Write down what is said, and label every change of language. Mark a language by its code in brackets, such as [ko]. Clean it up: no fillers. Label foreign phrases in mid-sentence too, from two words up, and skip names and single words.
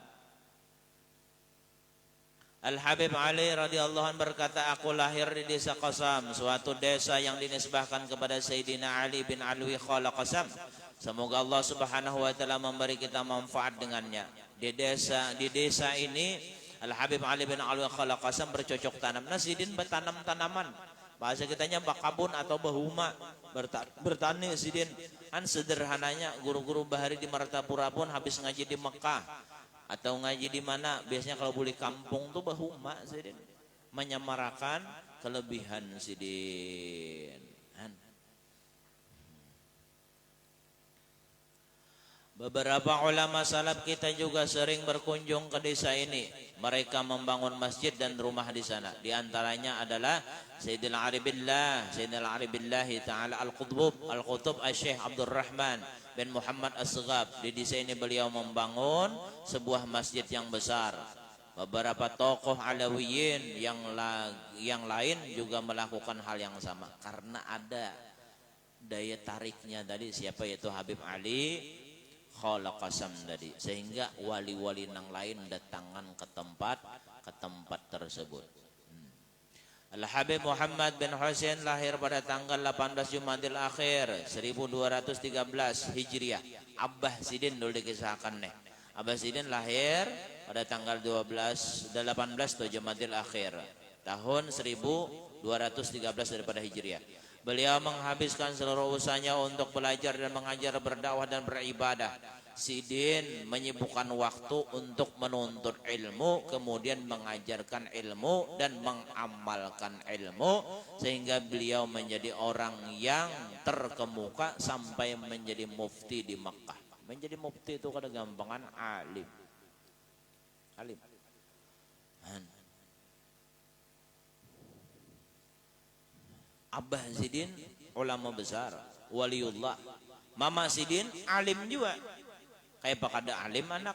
[id] Al-Habib Ali [ar] رضي الله عنه [id] berkata, aku lahir di desa Qasam, suatu desa yang dinisbahkan kepada Sayyidina Ali bin Alwi Khala Qasam. Semoga Allah [ar] سبحانه وتعالى [id] memberi kita manfaat dengannya. Di desa ini Al-Habib Ali bin Alwi Khala Qasam bercocok tanam. Sidin bertanam tanaman. Bahasa kitanya [bjn] bakabun atau bahuma, [id] bertani Sidin. [bjn] Kan sederhananya guru-guru bahari di Martapura pun habis ngaji di Mekah atau ngaji di mana, biasanya kalau boleh kampung tuh bahuma Sidin, menyamarakan kelebihan Sidin. [id] Beberapa ulama salaf kita juga sering berkunjung ke desa ini. Mereka membangun masjid dan rumah di sana. Di antaranya adalah Sayyidina Aribillah Ta'ala Al-Qutub Al-Syekh Abdul Rahman bin Muhammad As-Saghab. Di desa ini beliau membangun sebuah masjid yang besar. Beberapa tokoh Alawiyin yang lain juga melakukan hal yang sama. Karena ada daya tariknya tadi, siapa, yaitu Habib Ali Khala Qasam tadi, sehingga wali-wali [bjn] nang lain datangan [id] ke tempat tersebut. Al-Habib Muhammad bin Husain lahir pada tanggal 18 Jumadil Akhir 1213 Hijriah. Abah Sidin dulu dikisahkan nih. Abah Sidin lahir pada tanggal 18 Jumadil Akhir tahun 1213 daripada Hijriah. Beliau menghabiskan seluruh usahanya untuk belajar dan mengajar, berdakwah dan beribadah. Sidin menyibukkan waktu untuk menuntut ilmu, kemudian mengajarkan ilmu dan mengamalkan ilmu, sehingga beliau menjadi orang yang terkemuka sampai menjadi mufti di Mekah. Menjadi mufti itu [bjn] kada gampangan, [id] alim. Abah Sidin ulama besar, waliullah. Mama Sidin alim juga. Kayak pak ada alim anak.